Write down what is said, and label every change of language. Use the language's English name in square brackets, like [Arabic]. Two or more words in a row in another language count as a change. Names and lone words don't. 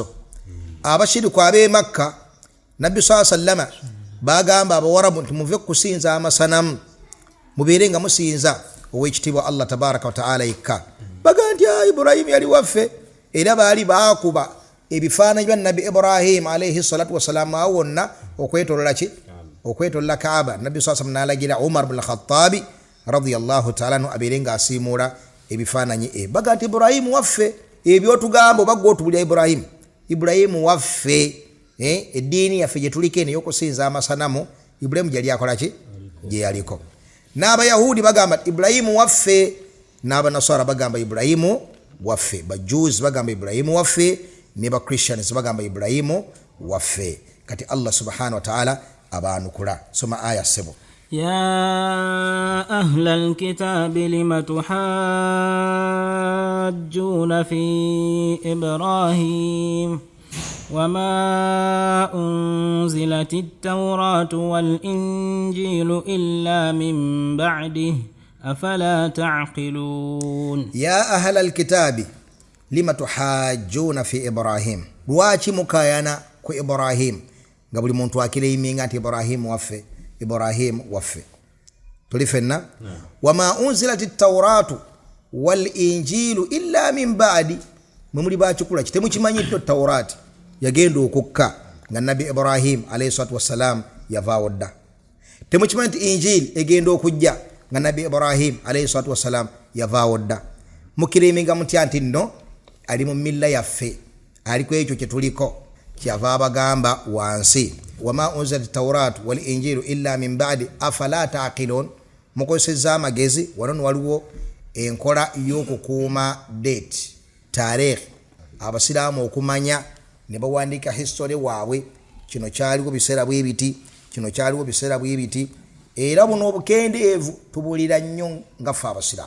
[Ganda] Abashiriku ab'e Makka nabbi [Arabic] صلى الله عليه وسلم [Ganda] bagamba abawarabu nti muve kusinza amasanamu, mubeere nga musinza owekitibwa [Arabic] الله تبارك وتعالى [Ganda] yekka. Bagamba nti Ibrahimu yali waffe, era baali baakuba ebifaananyi bya nabi Ibrahim [Arabic] عليه الصلاة والسلام [Ganda] awo wonna okwetolola ki, okwetolola Kaaba. Nabbi [Arabic] صلى الله عليه وسلم [Ganda] n'alagira Umar ibn al-Khattab [Arabic] رضي الله تعالى عنه [Ganda] abeere nga asiimuula ebifaananyi. Baga nti Ibrahimu waffe, ebyo tugamba baggo otubulya Ibrahimu waffe. Eddiini yaffe gye tuliko eno y'okusinza amasanamu, Ibrahimu gyali akola ki, gye yaliko. N'abayahudi bagamba Ibrahimu waffe, n'abanasara bagamba Ibrahimu waffe, bajuzi bagamba Ibrahimu waffe, ne ba Christians bagamba Ibrahimu waffe. Kati [Arabic] الله سبحانه وتعالى [Ganda] abanukula. Soma aya 7. [Arabic] يا أهل الكتاب لم تحاجون في إبراهيم وما أنزلت التوراة والإنجيل إلا من بعده أفلا تعقلون. يا أهل الكتاب لم تحاجون في إبراهيم, [Ganda] lwaki mukayana ku Ibrahim nga buli muntu akire yiminga nti Ibrahim waffe tulifenna. [Arabic] وما أنزلت التوراة والإنجيل إلا من بعد, [Ganda] mwe muli bakikula ki temukimanyi to Tawrat yagenda okukka nga Nabi Ibrahim [Arabic] عليه الصلاة والسلام [Ganda] yavaawo dda. Temukimanyi nti Injili egenda okujja nga Nabi Ibrahim [Arabic] عليه الصلاة والسلام [Ganda] yavaawo dda. Mukiriminga mutya nti nno ali mu milla yaffe ali ku ekyo kye tuliko kyava abagamba wansi [Arabic] وما أنزلت التوراة والإنجيل إلا من بعد أفلا تعقلون. [Ganda] Mukozesezza amagezi wano waliwo enkola y'okukuuma date tarehe abasiraamu okumanya ne bawandiika history waabwe kino kyaliwo biseera bwe biti kino kyaliwo biseera bwe biti era buno obukendeevu tubulira nnyo nga ffe abasiraamu.